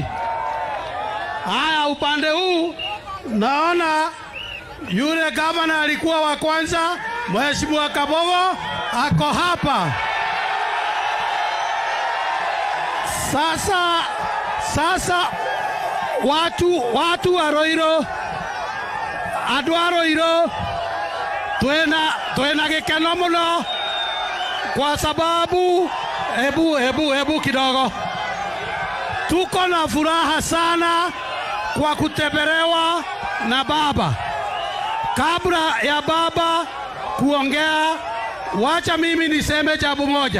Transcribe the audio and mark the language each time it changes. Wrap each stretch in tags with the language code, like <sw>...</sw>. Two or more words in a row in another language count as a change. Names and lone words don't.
<sw>Haya, upande huu naona yule gavana alikuwa wa kwanza, Mheshimiwa Kabogo ako hapa. Sasa watu wa Ruiru,</sw> <ki>andu a Ruiru twena gikeno muno</ki> <sw>kwa sababu hebu kidogo, tuko na furaha sana kwa kutembelewa na baba. Kabla ya baba kuongea, wacha mimi niseme jambo moja.</sw>